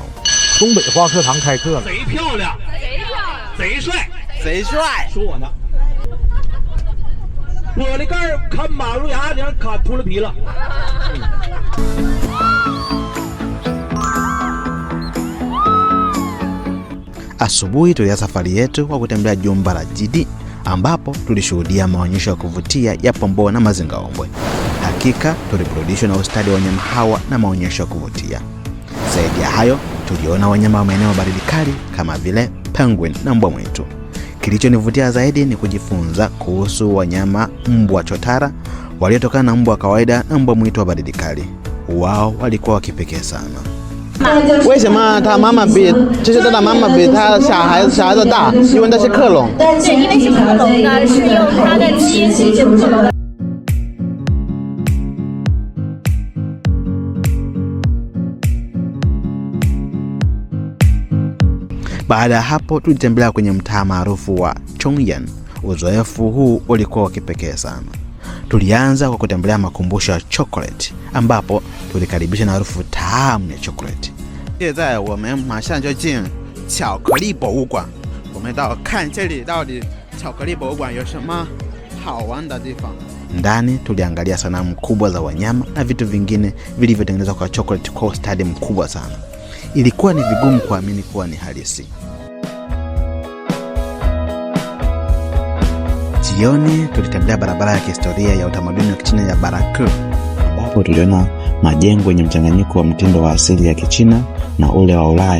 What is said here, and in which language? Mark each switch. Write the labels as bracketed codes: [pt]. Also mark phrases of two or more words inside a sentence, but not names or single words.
[zh] 东北花课堂开课了，贼漂亮，贼帅，贼帅，说我呢。玻璃盖看马路牙，你看卡秃了皮了。 [sw] Asubuhi tulianza safari yetu kwa kutembea jumba la Jidi, ambapo tulishuhudia maonyesho ya kuvutia ya pomboo na mazingaombwe. Hakika tuliburudishwa na ustadi wa wanyama hawa na maonyesho ya kuvutia. Zaidi ya hayo, tuliona wanyama wa maeneo baridi kali kama vile penguin na mbwa mwitu. Kilichonivutia zaidi ni kujifunza kuhusu wanyama mbwa chotara waliotokana na mbwa kawaida na mbwa mwitu wa baridi kali. Wao walikuwa wa kipekee sana. [zh] 为什么他妈妈比就是他的妈妈比他小孩子大？因为那是克隆。对，因为是克隆的，是用他的基因去组成的。 [sw] Baada ya hapo tulitembelea kwenye mtaa maarufu wa Chongyan. Uzoefu huu ulikuwa wa kipekee sana. Tulianza kwa kutembelea makumbusho ya chocolate, ambapo tulikaribisha na harufu tamu ya chocolate. [zh] 现在我们马上就进巧克力博物馆，我们到看这里到底巧克力博物馆有什么好玩的地方。 [sw] Ndani tuliangalia sanamu kubwa za wanyama na vitu vingine vilivyotengenezwa kwa chocolate kwa ustadi mkubwa sana. Ilikuwa ni vigumu kuamini kuwa ni halisi. Jioni tulitembelea barabara ya kihistoria ya utamaduni wa Kichina ya Baraku, ambapo tuliona majengo yenye mchanganyiko wa mtindo wa asili ya Kichina na ule wa Ulaya.